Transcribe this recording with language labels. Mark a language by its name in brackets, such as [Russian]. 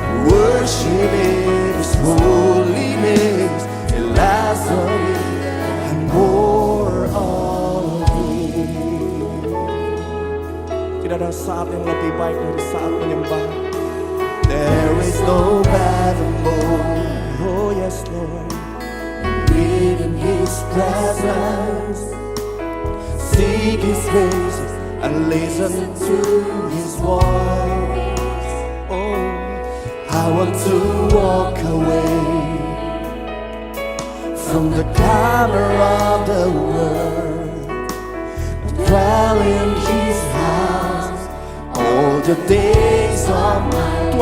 [English] Worship in His holiness till I saw Him and more of Him. [Indonesian] Tidak ada saat yang lebih baik dari saat menyembah. [English] There is no better moment. Oh yes, Lord. In His presence, seek His face and listen to His voice. Oh, I want to walk away from the clamor of the world, dwell in His house all the days of my life.